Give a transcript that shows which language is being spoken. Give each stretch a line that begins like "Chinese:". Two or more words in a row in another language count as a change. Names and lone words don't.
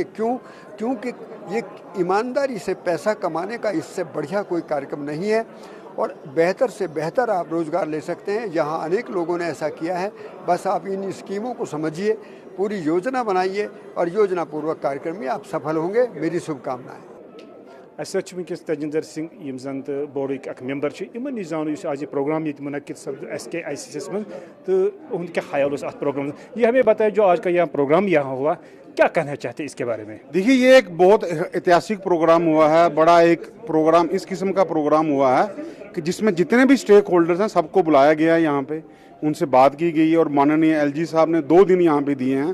Hindi: क्योंकि ये ईमानदारी से पैसा कमाने का इससे बढ़िया कोई कार्यक्रम नहीं है और बेहतर से बेहतर आप रोज़गार ले सकते हैं। यहाँ अनेक लोगों ने ऐसा किया है। बस आप इन स्कीमों को समझिए, पूरी योजना बनाइए और योजना पूर्वक कार्यक्रम में आप सफल होंगे। मेरी शुभकामनाएं।
Kashmiri: वनकस तजिंदर सिंह यम जन तो बोर्ड अख मेंबर इन नश जान आज प्रोग्राम ये मुनद SKICS
Hindi: में, तो उनके क्या ख्याल उस प्रोग्राम, ये हमें बताया जो आज का यहाँ प्रोग्राम यहाँ हुआ, क्या कहना चाहते हैं इसके बारे में? देखिए, ये एक बहुत ऐतिहासिक प्रोग्राम हुआ है, बड़ा एक प्रोग्राम इस किस्म का प्रोग्राम हुआ है कि जिसमें जितने भी
English: stake holders
Hindi: हैं सबको बुलाया गया है, यहाँ पे उनसे बात की गई है और माननीय LG साहब ने 2 दिन यहाँ पे दिए हैं।